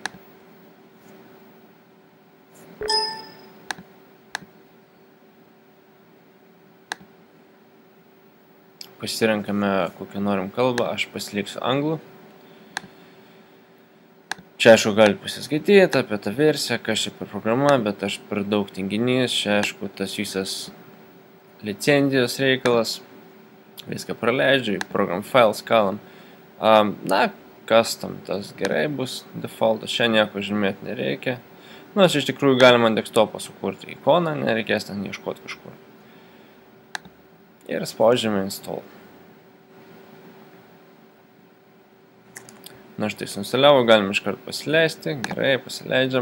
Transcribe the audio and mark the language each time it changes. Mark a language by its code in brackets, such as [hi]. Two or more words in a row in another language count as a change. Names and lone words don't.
[lt] Pasirenkame kokią norim kalbą, aš pasiliksiu anglų. Čia aišku gali pasiskaityti apie tą versiją, kas čia per programa, bet aš per daug tinginys, čia aišku tas visas licenzijos reikalas, viską praleidžiu, į [en] program files [lt] kalam. Custom tas gerai bus, defaultas, čia nieko žymėti nereikia. Aš iš tikrųjų galima ant desktopą sukurti ikoną, nereikės ten ieškoti kažkur. Ir spaudžiame install. Štai suinstaliavo, galim iškart pasileisti, gerai, pasileidžiam.